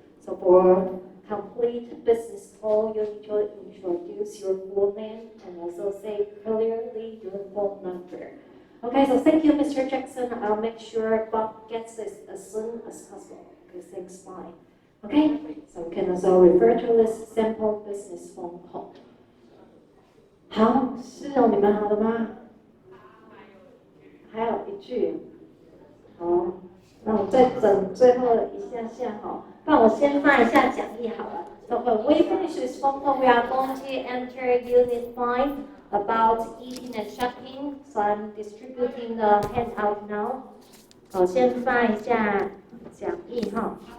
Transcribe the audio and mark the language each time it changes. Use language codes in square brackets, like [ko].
[en] So for complete business call, you need to introduce your full name and also say clearly your phone number. Okay, so thank you, Mr. Jackson. I'll make sure Bob gets this as soon as possible. Okay, thanks, bye. Okay, so we can also refer to this sample business phone call. [zh] 好，是哦，你们好了吗？还有一句，好，那我再整最后一下下哈，帮我先翻一下讲义好了。 [en] So when we finish this phone call, we are going to enter Unit 5 about eating and shopping. So I'm distributing the handout now. [zh] 我先翻一下讲义哈。